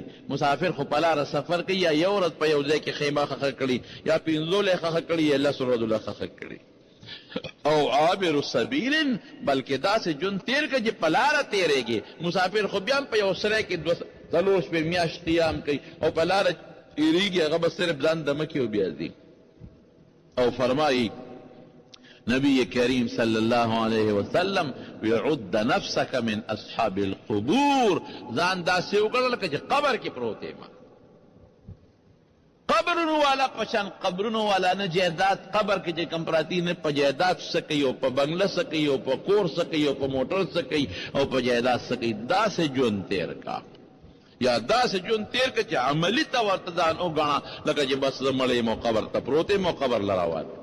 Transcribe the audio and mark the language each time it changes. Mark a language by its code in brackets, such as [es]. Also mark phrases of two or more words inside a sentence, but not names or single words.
[ps] مسافر خو په لاره سفر کوي، یا یو ورځ په یو ځای کې خیمه خښه کړي، یا پنځو لی خښه کړي، یا لس ورځو له خښه کړي، او عابر سبیل، بلکې داسې ژوند تېر کړه چې په لاره تېرېږي. مسافر خو بیا هم په یو سری کې څلور شپې میاشت قیام کوي او په لاره تېرېږي، هغه به صرف ځان دمه کې او بیا ځي. او فرمایي نبی کریم [ar] صلی اللہ علیہ وسلم وعد نفسک من اصحاب القبور، [ps] ځان داسې وکړه لکه چې قبر کې پروت یم. قبرونو والا پشان قبرونو والا نه جائیداد قبر کې چې کم پراتی نه په جائیداد څه کوي او په بنګله څه کوي او په کور څه کوي او په موټر څه کوي او په جائیداد څه کوي. داسې ژوند تېر کا، یا داسې ژوند تېر که چې عملي ته ورته ځان وګڼه لکه چې بس زه مړی یم او قبر ته پروت یم او قبر له روان.